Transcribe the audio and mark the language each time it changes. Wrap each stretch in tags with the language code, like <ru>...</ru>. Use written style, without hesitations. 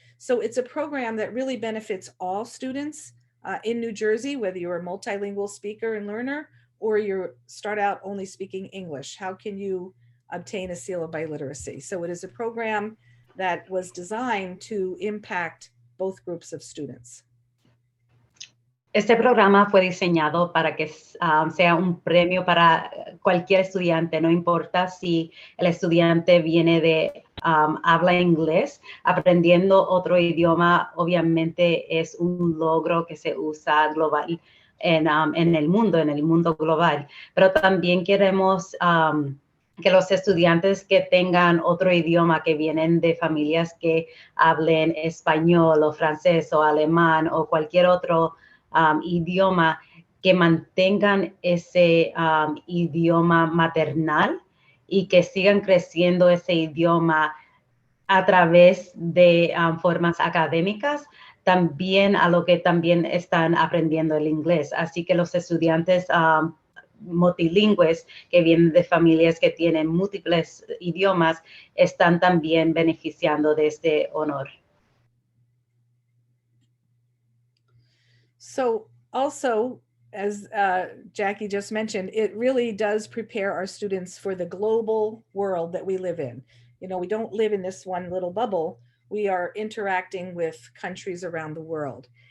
<en>So it's a program that really benefits all students in New Jersey, whether you're a multilingual speaker and learner, or you start out only speaking English. How can you obtain a seal of biliteracy? So it is a program that was designed to impact both groups of students.</en> <es>Este programa fue diseñado para que sea un premio para cualquier estudiante, no importa si el estudiante viene de habla inglés. Aprendiendo otro idioma obviamente es un logro que se usa global en el mundo global, pero también queremos que los estudiantes que tengan otro idioma, que vienen de familias que hablen español o francés o alemán o cualquier otro idioma, que mantengan ese idioma maternal y que sigan creciendo ese idioma a través de formas académicas, también a lo que también están aprendiendo el inglés. Así que los estudiantes multilingües que vienen de familias que tienen múltiples idiomas están también beneficiando de este honor.</es> <en>So also, as Jackie just mentioned, it really does prepare our students for the global world that we live in. You know, we don't live in this one little bubble. We are interacting with countries around the world.</en>